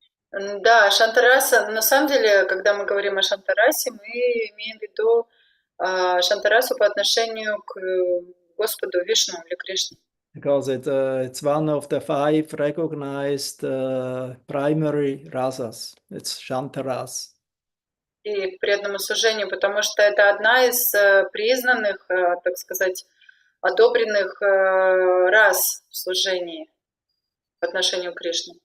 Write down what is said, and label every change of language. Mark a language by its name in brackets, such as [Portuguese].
[Russian] Да, Шантараса, на самом деле, когда мы говорим о Шантарасе, мы имеем в виду Шантарасу по отношению к Господу Вишну или Кришне. [English] Because it's one of the 5 recognized primary rasas. It's Shantaras. [Russian] И к преданному служению, потому что это одна из признанных, так сказать, одобренных рас в служении по отношению к Кришне.